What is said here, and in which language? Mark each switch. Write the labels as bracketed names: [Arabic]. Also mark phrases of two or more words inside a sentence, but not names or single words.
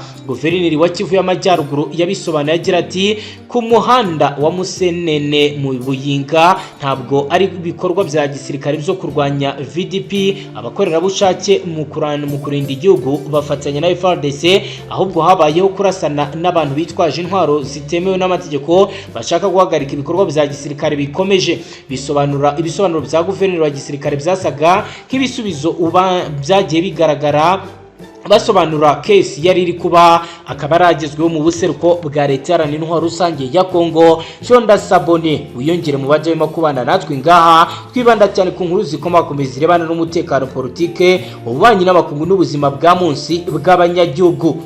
[Kinyarwanda] Guverineri wa Kivu y'Amajyaruguru yabisobanuye agira ati, ku muhanda wa Musenene mu Buyinga ntabwo ari ibikorwa bya gisirikare byo kurwanya VDP, abakorerabushake mu kurinda igihugu bafatanya na FARDC, ahubwo habayeho kurasana n'abantu bitwaje intwaro zitemewe n'amategeko bashaka guhagarika ibikorwa bya gisirikare bikomeje. Ibisobanuro bya guverineri wa gisirikare byasaga nk'ibisubizo byagiye bigaragara basobanura case yari iri kuba akaba aragezweho mu buseruko bwa leta iharanira intwaro rusange ya Kongo. Shonda Sabone wiyongere mu bajya barimo kubana natwe ngaha, twibanda cyane ku nkuru zikomakomeza zirebana n'umutekano, politike, ububanyi n'abakungu n'ubuzima bwa munsi bw'abanyagihugu.